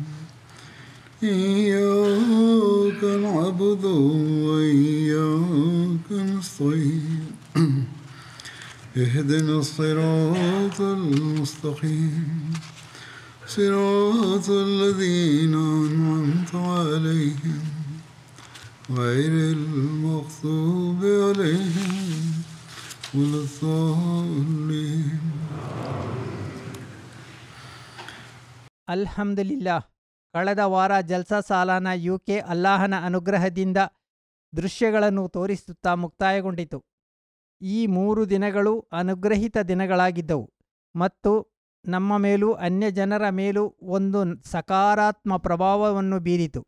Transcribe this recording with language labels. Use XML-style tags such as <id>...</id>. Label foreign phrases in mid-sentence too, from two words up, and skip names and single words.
<ar>إياك نعبد وإياك نستعين اهدنا الصراط المستقيم صراط الذين أنعمت عليهم غير المغضوب عليهم ولا الضالين.</ar> <kn>ಅಲ್ಹಮ್ದುಲಿಲ್ಲಾ. ಕಳೆದ ವಾರ ಜಲ್ಸಾ ಸಾಲಾನ ಯುಕೆ ಅಲ್ಲಾಹನ ಅನುಗ್ರಹದಿಂದ ದೃಶ್ಯಗಳನ್ನು ತೋರಿಸುತ್ತಾ ಮುಕ್ತಾಯಗೊಂಡಿತು. ಈ 3 ದಿನಗಳು ಅನುಗ್ರಹಿತ ದಿನಗಳಾಗಿದ್ದವು ಮತ್ತು ನಮ್ಮ ಮೇಲೂ ಅನ್ಯ ಜನರ ಮೇಲೂ ಒಂದು ಸಕಾರಾತ್ಮಕ ಪ್ರಭಾವವನ್ನು ಬೀರಿತು.</kn>